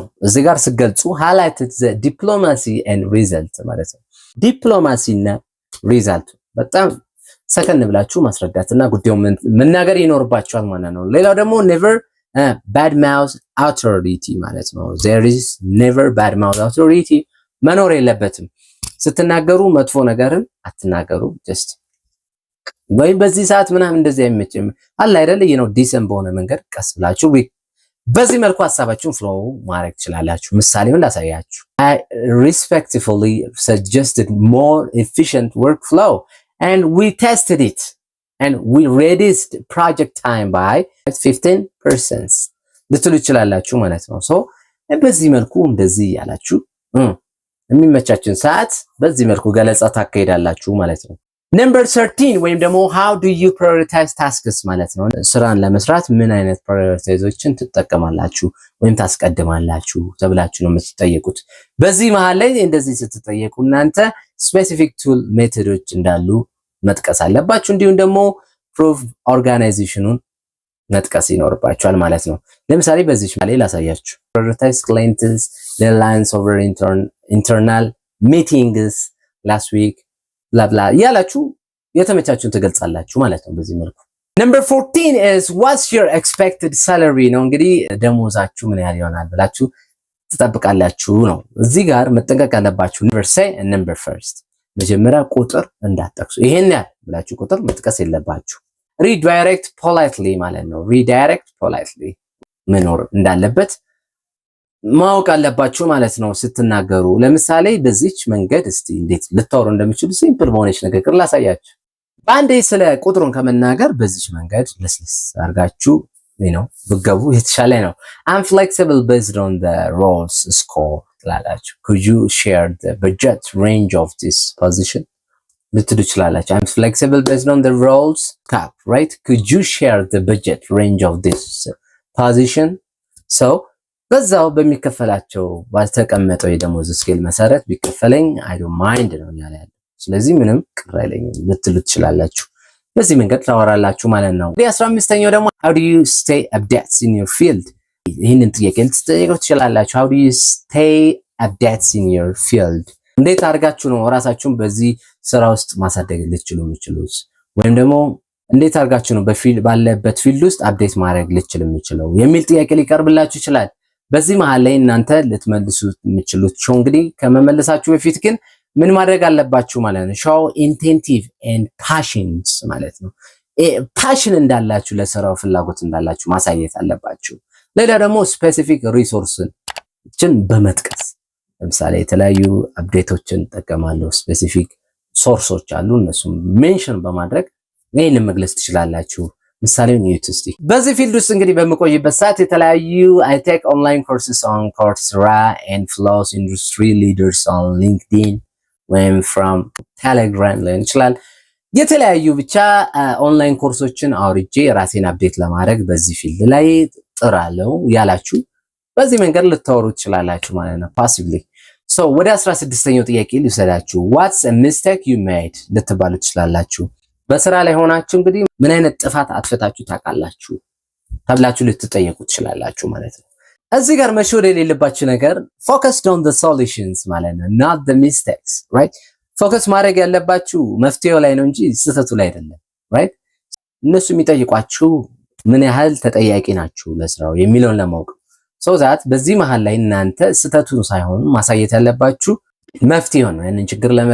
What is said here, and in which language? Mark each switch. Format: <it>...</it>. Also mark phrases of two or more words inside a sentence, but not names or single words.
<am>እዚህ ጋር ሲገልጹ</am> <en>highlighted the diplomacy and result</en> <am>ማለት ነው። ዲፕሎማሲ እና ሪዛልት በጣም ሰከን ብላችሁ ማስረዳትና ጉዳዩን መናገር ይኖርባችኋል ማለት ነው። ሌላው ደግሞ</am> <en>never bad mouth authority</en> <am>ማለት ነው።</am> <en>there is never bad mouth authority</en> <am>መኖር የለበትም። ስትናገሩ መጥፎ ነገርን አትናገሩ። just ወይ በዚህ ሰዓት ምናምን እንደዚህ አይመችም አለ አይደል? ዲሰንት በሆነ መንገድ ቀስ ብላችሁ በዚህ መልኩ ሐሳባችሁን ፍሎው ማድረግ ትችላላችሁ። ምሳሌውን ላሳያችሁ።</am> <en>I respectfully suggested more efficient workflow and we tested it and we reduced project time by 15%</en> <am>ልትሉ ይችላላችሁ ማለት ነው። ሶ በዚህ መልኩ እንደዚህ ያላችሁ የሚመቻችን ሰዓት በዚህ መልኩ ገለጻ ታካሂዳላችሁ ማለት ነው። number 13 ወይም ደግሞ</am> <en>how do you prioritize tasks</en> <am>ማለት ነው። ስራን ለመስራት ምን አይነት ፕራዮሪታይዞችን ትጠቀማላችሁ ወይም ታስቀድማላችሁ ተብላችሁ ነው የምትጠየቁት። በዚህ መሃል ላይ እንደዚህ ስትጠየቁ እናንተ</am> <en>specific tool methods</en> <am>እንዳሉ መጥቀስ አለባችሁ። እንዲሁም ደግሞ</am> <en>prove organization</en> <am>መጥቀስ ይኖርባችኋል ማለት ነው። ለምሳሌ በዚህ ላይ ላሳያችሁ።</am> <en>prioritize clients deadlines over internal meetings last week</en> <am>ብላ ያላችሁ የተመቻችሁን ትገልጻላችሁ ማለት ነው በዚህ መልኩ።</am> <en>number 14 is what's your expected salary</en> <am>ነው። እንግዲህ ደሞዛችሁ ምን ያህል ይሆናል ብላችሁ ትጠብቃላችሁ ነው። እዚህ ጋር መጠንቀቅ ያለባችሁ</am> <en>number say and number first</en> <am>መጀመሪያ ቁጥር እንዳትጠቅሱ። ይሄን ያህል ብላችሁ ቁጥር መጥቀስ የለባችሁ።</am> <en>redirect politely</en> <am>ማለት ነው።</am> <en>redirect politely</en> <am>መኖር እንዳለበት ማወቅ አለባችሁ ማለት ነው ስትናገሩ። ለምሳሌ በዚች መንገድ እስቲ እንዴት ልታወሩ እንደምትችሉ ሲምፕል በሆነች ንግግር ላሳያችሁ። በአንዴ ስለ ቁጥሩን ከመናገር በዚች መንገድ ለስለስ አድርጋችሁ ብትገቡ የተሻለ ነው።</am> <en>I'm flexible based on the roles score</en> <am>ትላላችሁ።</am> <en>could you share the budget range of this position</en> <am>ልትሉ ትችላላችሁ።</am> <en>I'm flexible based on the roles cap, right? could you share the budget range of this position?</en> <am>so በዛው በሚከፈላቸው ባልተቀመጠው የደሞዝ ስኬል መሰረት ቢከፈለኝ</am> <en>I don't mind</en> <am>ነው ያለው። ስለዚህ ምንም ቅር አይለኝም ልትሉ ትችላላችሁ። በዚህ መንገድ ታወራላችሁ ማለት ነው። 15ኛው ደግሞ</am> <en>how do you stay updates in your field? ይሄንን ጥያቄ ልትጠይቁ ትችላላችሁ። how do you stay updates in your field?</en> <am>እንዴት አድርጋችሁ ነው ራሳችሁን በዚህ ስራ ውስጥ ማሳደግ ልትችሉ የምትችሉት? ወይም ደግሞ እንዴት አድርጋችሁ ነው ባለበት ፊልድ ውስጥ አፕዴት ማድረግ ልትችሉ የምትችለው የሚል ጥያቄ ሊቀርብላችሁ ይችላል። በዚህ መሃል ላይ እናንተ ልትመልሱት የምትችሉት እንግዲህ ከመመለሳችሁ በፊት ግን ምን ማድረግ አለባችሁ ማለት ነው?</am> <en>show intentive and passions</en> <am>ማለት ነው። ፓሽን እንዳላችሁ ለስራው ፍላጎት እንዳላችሁ ማሳየት አለባችሁ። ሌላ ደግሞ</am> <en>specific resources</en> <am>በመጥቀስ ለምሳሌ የተለያዩ አፕዴቶችን ጠቀማለሁ፣</am> <en>specific sources</en> <am>አሉ፣ እነሱም ሜንሽን በማድረግ ይሄንን መግለጽ ትችላላችሁ። ምሳሌውን እዩት እስቲ። በዚህ ፊልድ ውስጥ እንግዲህ በመቆይበት ሰዓት የተለያዩ</am> <en>I take online courses on Coursera and flows industry leaders on LinkedIn</en> <am>ወይም from Telegram ሊሆን ይችላል። የተለያዩ ብቻ</am> <en>online courses</en> <am>አውርጄ ራሴን አፕዴት ለማድረግ በዚህ ፊልድ ላይ ጥራለሁ ያላችሁ በዚህ መንገድ ልታወሩ ትችላላችሁ ማለት ነው ፓሲቭሊ። ሶ ወደ 16ኛው ጥያቄ ልውሰዳችሁ።</am> <en>what's a mistake you</en> <am>made ልትባሉ ትችላላችሁ። በስራ ላይ ሆናችሁ እንግዲህ ምን አይነት ጥፋት አጥፍታችሁ ታውቃላችሁ ተብላችሁ ልትጠየቁ ትችላላችሁ ማለት ነው። እዚህ ጋር መሸወድ የሌለባችሁ ነገር</am> <en>focused on the solutions</en> <am>ማለት ነው</am> <en>not the mistakes right።</en> <am>ፎከስ ማድረግ ያለባችሁ መፍትሄው ላይ ነው እንጂ ስህተቱ ላይ አይደለም right። እነሱ የሚጠይቋችሁ ምን ያህል ተጠያቂ ናችሁ ለስራው የሚለውን ለማወቅ</am> <en>so that</en> <am>በዚህ መሃል ላይ እናንተ ስህተቱን ሳይሆን ማሳየት ያለባችሁ መፍትሄው ነው። ያንን ችግር</am>